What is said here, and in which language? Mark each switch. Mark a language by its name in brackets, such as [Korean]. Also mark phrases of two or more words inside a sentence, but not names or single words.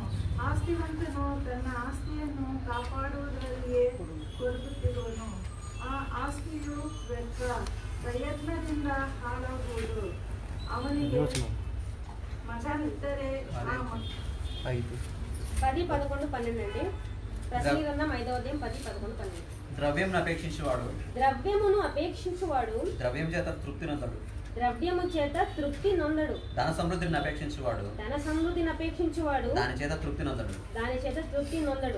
[Kannada] ಆಸ್ತಿವಂತನು ತನ್ನ ಆಸ್ತಿಯನ್ನು ಕಾಪಾಡುವುದರಲ್ಲಿಯೇ ಕೊರಗುತ್ತಿರುವನು. ಆ ಆಸ್ತಿಯು ವ್ಯರ್ಥ, ಪ್ರಯತ್ನದಿಂದ ಹಾಳಾಗುವುದು. ಅವನಿಗೆ ಮಗನಿದ್ದರೆ [Telugu] 10-11 అండి. ప్రసంగి గ్రంథం 5వ అధ్యాయం 10-11. ద్రవ్యమును అపేక్షించువాడు ద్రవ్యం చేత తృప్తి నొందడు. ద్రవ్యము చేత తృప్తి నొందడు. ధన సమృద్ధిని అపేక్షించువాడు దాని చేత తృప్తి నొందడు.